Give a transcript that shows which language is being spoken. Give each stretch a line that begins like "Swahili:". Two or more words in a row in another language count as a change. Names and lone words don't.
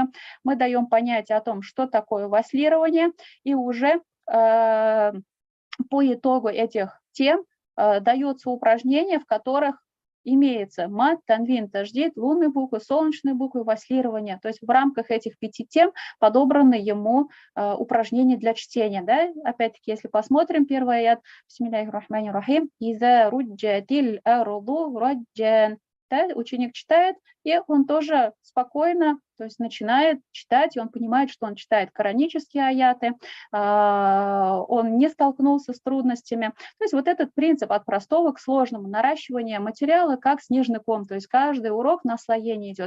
Russian: Мы даем понятие о том, что такое васлирование, и уже по итогу этих тем дается упражнение, в которых имеется мад, танвин, таждид, лунные буквы, солнечные буквы, васлирование. То есть в рамках этих 5 тем подобраны ему упражнения для чтения. Да? Опять-таки, если посмотрим 1-й аят,
Arabic: بسم الله الرحمن الرحيم إذا رجت الأرض رجا.
Russian: да, ученик читает, и он тоже спокойно, то есть начинает читать, и он понимает, что он читает коранические аяты, он не столкнулся с трудностями. То есть вот этот принцип от простого к сложному, наращивание материала как снежный ком, то есть каждый урок наслоение идет.